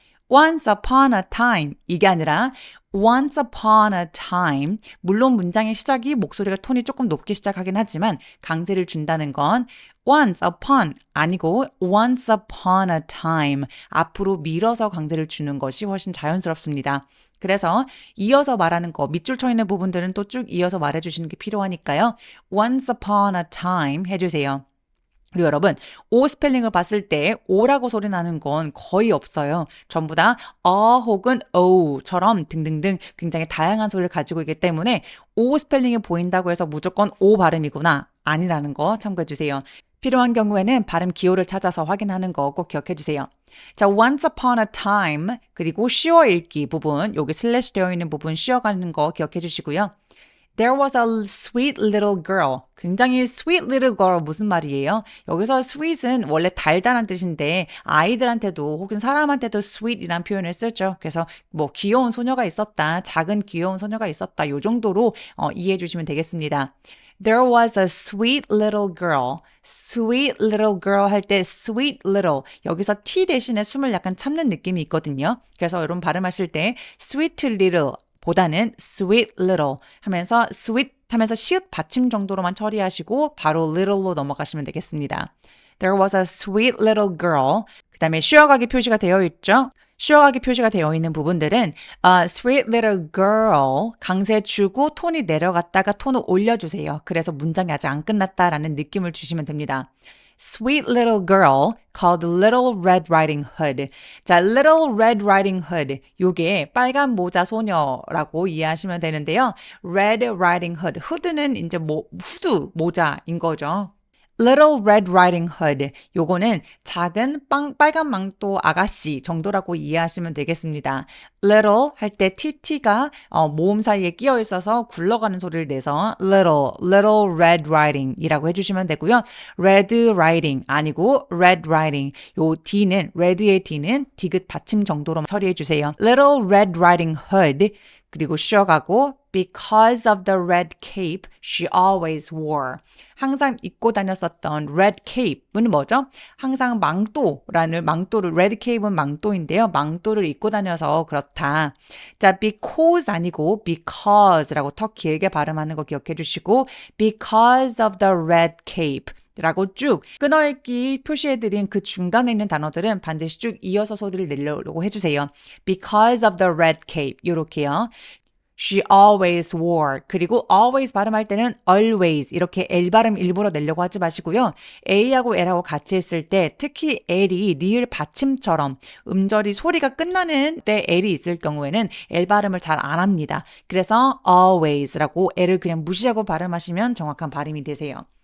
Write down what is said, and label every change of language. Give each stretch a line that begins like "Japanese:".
English: Once upon a time
Korean: 이게 아니라
English: once upon a time
Korean: 물론 문장의 시작이 목소리가 톤이 조금 높게 시작하긴 하지만 강세를 준다는 건 once upon 아니고 once upon a time 앞으로 밀어서 강세를 주는 것이 훨씬 자연스럽습니다. 그래서 이어서 말하는 거 밑줄 쳐 있는 부분들은 또 쭉 이어서 말해주시는 게 필요하니까요.
English: once upon a time
Korean: 해주세요. 그리고 여러분, 오 스펠링을 봤을 때 오라고 소리 나는 건 거의 없어요. 전부 다 혹은 오처럼 등등등 굉장히 다양한 소리를 가지고 있기 때문에 오 스펠링이 보인다고 해서 무조건 오 발음이구나 아니라는 거 참고해 주세요. 필요한 경우에는 발음 기호를 찾아서 확인하는 거 꼭 기억해 주세요. 자,
English: once upon a time
Korean: 그리고 쉬어 읽기 부분 여기 슬래시 되어 있는 부분 쉬어가는 거 기억해 주시고요.
English: There was a sweet little girl.
Korean: 굉장히
English: sweet little girl
Korean: 무슨 말이에요? 여기서 sweet은 원래 달달한 뜻인데 아이들한테도 혹은 사람한테도 sweet이라는 표현을 쓰죠. 그래서 뭐 귀여운 소녀가 있었다, 작은 귀여운 소녀가 있었다 요 정도로 이해해 주시면 되겠습니다.
English: There was a sweet little girl. Sweet little girl
Korean: 할 때 sweet little 여기서 T 대신에 숨을 약간 참는 느낌이 있거든요. 그래서 여러분 발음하실 때
English: sweet little
Korean: 보다는 sweet little 하면서 sweet 하면서 시읒 받침 정도로만 처리하시고 바로 little로 넘어가시면 되겠습니다.
English: There was a sweet little girl.
Korean: 그 다음에 쉬어가기 표시가 되어 있죠. 쉬어가기 표시가 되어 있는 부분들은
English: sweet little girl
Korean: 강세 주고 톤이 내려갔다가 톤을 올려주세요. 그래서 문장이 아직 안 끝났다라는 느낌을 주시면 됩니다.
English: Sweet little girl called Little Red Riding Hood. 자, Little Red Riding Hood.
Korean: 요게 빨간 모자 소녀라고 이해하시면 되는데요.
English: Red Riding Hood.
Korean: 후드는 이제 후드 모자인 거죠.
English: Little Red Riding Hood.
Korean: 요거는 작은 빨간 망토 아가씨 정도라고 이해하시면 되겠습니다. Little 할 때 TT가 모음 사이에 끼어 있어서 굴러가는 소리를 내서 Little Red Riding 이라고 해주시면 되고요.
English: Red Riding
Korean: 아니고
English: Red Riding.
Korean: 요 D는, Red의 D는 디귿 받침 정도로 처리해 주세요.
English: Little Red Riding Hood.
Korean: 그리고 쉬어가고
English: because of the red cape she always wore.
Korean: 항상 입고 다녔었던
English: red cape
Korean: 은 뭐죠? 항상 망토를 red cape은 망토인데요. 망토를 입고 다녀서 그렇다. 자, because 아니고 because라고 더 길게 발음하는 거 기억해 주시고
English: because of the red cape
Korean: 라고 쭉 끊어읽기 표시해드린 그 중간에 있는 단어들은 반드시 쭉 이어서 소리를 내려고 해주세요.
English: Because of the red cape
Korean: 이렇게요.
English: She always wore.
Korean: 그리고 always 발음할 때는 always 이렇게 L 발음 일부러 내려고 하지 마시고요. A하고 L하고 같이 했을 때 특히 L이 리을 받침처럼 음절이 소리가 끝나는 때 L이 있을 경우에는 L 발음을 잘 안 합니다. 그래서 always라고 L을 그냥 무시하고 발음하시면 정확한 발음이 되세요.